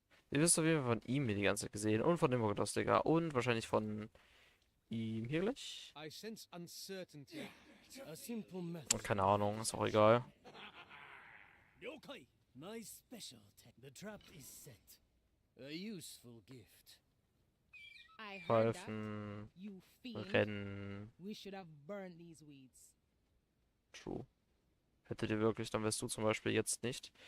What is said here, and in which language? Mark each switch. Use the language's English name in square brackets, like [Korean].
[German] Ihr wisst auf jeden Fall von ihm hier die ganze Zeit gesehen. Und von dem Prognostiker. Und wahrscheinlich von ihm hier gleich. [English] I sense uncertainty. A simple method. [German] Und keine Ahnung, ist auch egal. [English] Yokai. My special The trap is set. A useful gift. I heard that. [German] Pfeifen, [English] You fiend. [German] Rennen. [English] We should have burned these weeds. True. [German] Hättet ihr wirklich, dann wärst du zum Beispiel jetzt nicht.